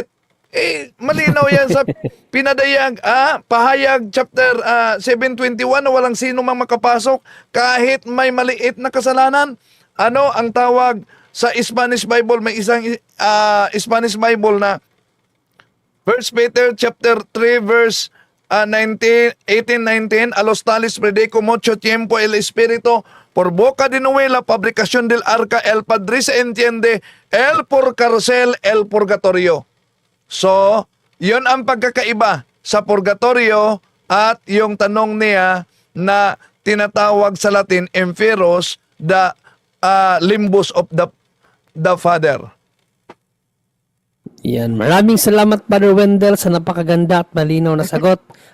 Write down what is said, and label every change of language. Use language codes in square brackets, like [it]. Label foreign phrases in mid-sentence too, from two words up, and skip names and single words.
[tl] Malinaw yan sa pinadayag, pahayag chapter 7:21 na walang sino mang makapasok kahit may maliit na kasalanan. Ano ang tawag sa [en] Spanish Bible? [tl] May isang [en] Spanish Bible [tl] na 1 Peter chapter 3 verse 18-19, [es] a los tales predico mucho tiempo el Espíritu por boca de Noé la fabricación del arca, el Padre se entiende, el por cárcel, el purgatorio. [tl] So, yun ang pagkakaiba sa purgatorio at yung tanong niya na tinatawag sa Latin, Inferos, [en] the limbus of the Father. [tl] Yan. Maraming salamat, Brother Wendell, sa napakaganda at malinaw na sagot.